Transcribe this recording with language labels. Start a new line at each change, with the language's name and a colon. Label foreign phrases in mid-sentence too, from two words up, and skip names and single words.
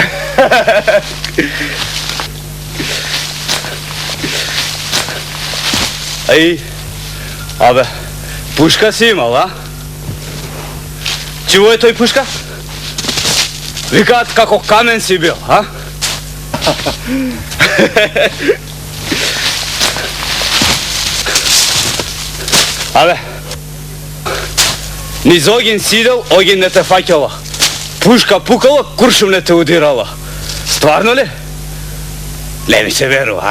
Serbian: Ay. Abi, puška si imao, a? Čuo je toj puška? Vikat kako kamen si bio, a?
Macedonian: Абе, низ огин сидел, огин не те фаќала. Пушка пукала, куршум не те удирала. Стварно ли? Не ми се верува, а?